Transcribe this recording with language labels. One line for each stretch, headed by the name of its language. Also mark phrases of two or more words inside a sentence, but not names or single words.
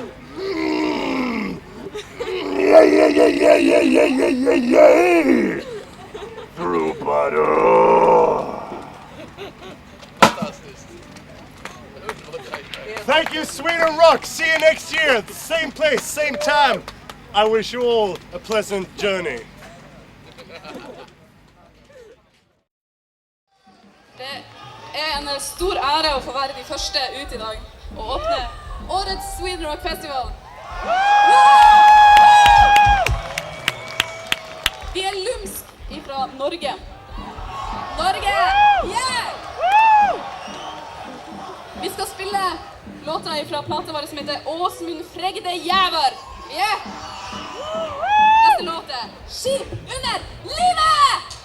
English: Yeah. Through butter. Thank you, Sweden Rock. See you next year. Same place, same time. I wish you all a pleasant journey.
Norwegian: Det en stor ære å få være de første ut I dag og åpne årets Sweden Rock Festival. Vi lumsk ifra Norge. Norge! Yeah! Vi skal spille låta ifra plata vår som heter Åsmund Fregde Jæver. Yeah! Neste låt Ski under livet!